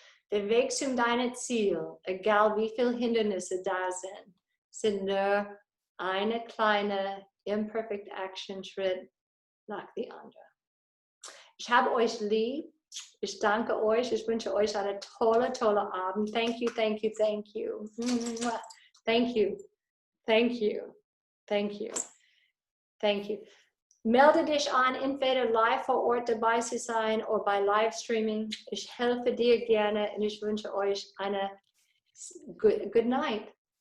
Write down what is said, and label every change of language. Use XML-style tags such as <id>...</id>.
<de>Der Weg zu deinem Ziel, egal wie viele Hindernisse da sind nur eine kleine Imperfect Action Schritt nach dem anderen. Ich habe euch lieb. Ich danke euch. Ich wünsche euch einen tollen Abend.</de> <en>Thank you, thank you, thank you. Thank you, thank you, thank you, thank you.</en> <de>Melde dich an, entweder live vor Ort dabei zu sein oder bei Livestreaming. Ich helfe dir gerne und ich wünsche euch eine</de> <en>good night.</en>